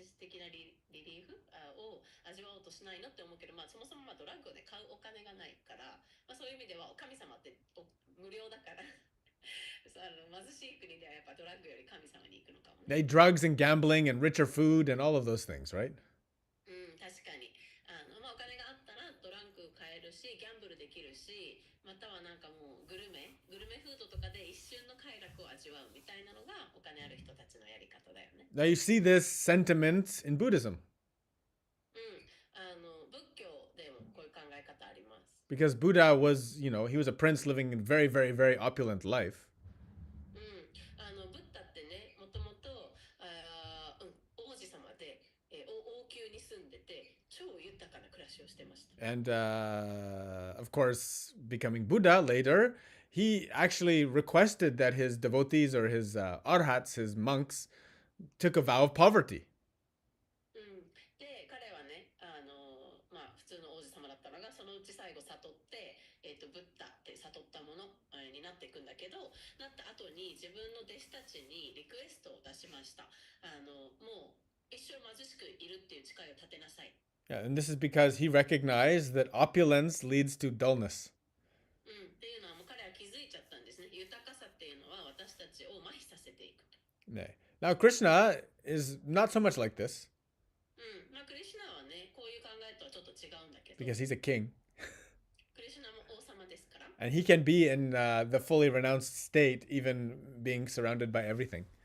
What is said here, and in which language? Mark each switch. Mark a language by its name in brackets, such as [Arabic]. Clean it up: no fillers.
[Japanese] 時的なリリーフを味わおうとしないのって思うけど、そもそもドラッグで買うお金がないから、そういう意味では神様って無料だから貧しい国ではやっぱドラッグより神様に行くのかもね。 [English] Drugs and gambling and richer food and all of those things, right? [Japanese] 確かにお金があったらドラッグ買えるし、ギャンブルできるし、またはなんかもうグルメフードとかで一瞬の快楽を味わうみたいなのがお金ある人たちのやり方だよね。 [English] Now you see this sentiment in Buddhism. [Japanese] 仏教でもこういう考え方あります。 [English] Because Buddha was, he was a prince living a very, very, very opulent life. [Japanese] ブッダってね、もともと王子様で、王宮に住んでて超豊かな暮らしをしてました。 [English] And of course, becoming Buddha later, he actually requested that his devotees or his arhats, his monks, took a vow of poverty. [Japanese] で、彼はね、普通の王子様だったのが、そのうち最後悟って、ブッダって悟ったものになっていくんだけど、なった後に自分の弟子たちにリクエストを出しました。もう一生貧しくいるっていう誓いを立てなさい。 [English] Yeah, and this is because he recognized that opulence leads to dullness. [Japanese] っていうのはもう彼は気づいちゃったんですね。豊かさっていうのは私たちを麻痺させていく。 [English] Now, Krishna is not so much like this. [Japanese] クリシュナはね、こういう考えとはちょっと違うんだけど。 [English] Because he's a king. [Japanese] クリシュナも王様ですから。 [English] And he can be in the fully renounced state, even being surrounded by everything.